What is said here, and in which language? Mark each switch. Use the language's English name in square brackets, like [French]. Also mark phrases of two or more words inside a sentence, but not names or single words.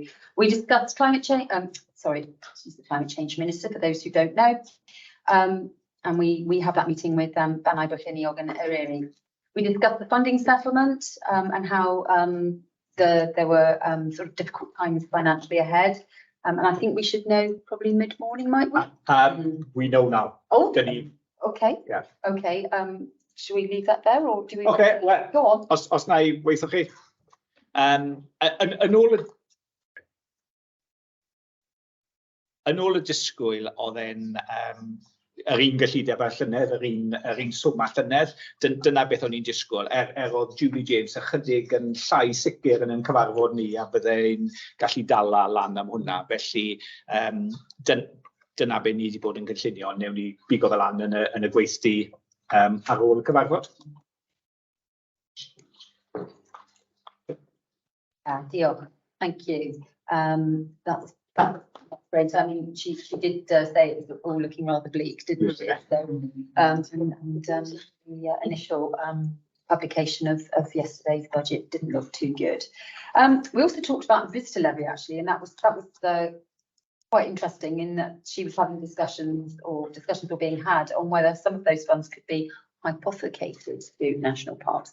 [English] We discussed climate change. She's the climate change minister, for those who don't know, and we have that meeting with Banai Bwlliniog and Eryri. We discussed the funding settlement and how there were sort of difficult times financially ahead. And I think we should know probably mid-morning, might we? We know now. Oh, [Welsh] Dyn ni. [English] okay. Yeah. Okay. Should we leave that there, or do we? Okay, well, Go on. [Welsh] os na I weithio chi. Yn ôl y disgwyl, oedd e'n yr un gyllideb ar llynedd, yr un swm ar llynedd, dyna beth o'n i'n disgwyl. Oedd Julie James ychydig yn llai sicr yn cyfarfod ni, a byddai'n gallu dala lan am hwnna. Felly, dyna beth ni wedi bod yn gynllunio, newn ni bigo fel lan yn y gweithdy ar ôl y cyfarfod. Diolch. [English] Thank you. That's great. I mean, she did say it was all looking rather bleak, didn't she? So, the initial publication of yesterday's budget didn't look too good. We also talked about visitor levy actually, and that was quite interesting in that she was having discussions were being had on whether some of those funds could be hypothecated to national parks.